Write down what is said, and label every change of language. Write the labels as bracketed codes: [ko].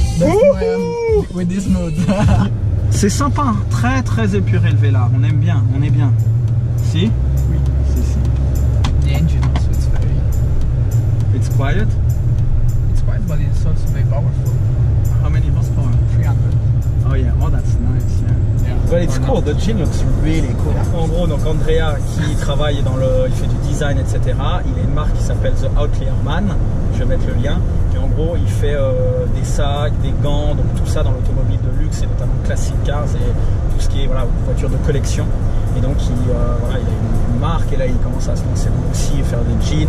[en] That's why I'm with this mood. [fr] C'est sympa, très épuré le Velar. On aime bien, on est bien. Si? Oui. Si. [en] The engine also, it's very... It's quiet. It's quiet, but it's also very powerful. How many horsepower? 300. Oh yeah, oh that's nice, yeah. Yeah. Well, it's cool, the jean looks really cool. [fr] En gros, donc Andrea qui travaille dans le... il fait du design, etc. Il a une marque qui s'appelle The Outlier Man. Je vais mettre le lien. Et en gros, il fait des sacs, des gants, donc tout ça dans l'automobile de luxe et notamment classic cars et tout ce qui est voilà, voiture de collection. Et donc voilà, il a une marque et là il commence à se lancer aussi et faire des jeans.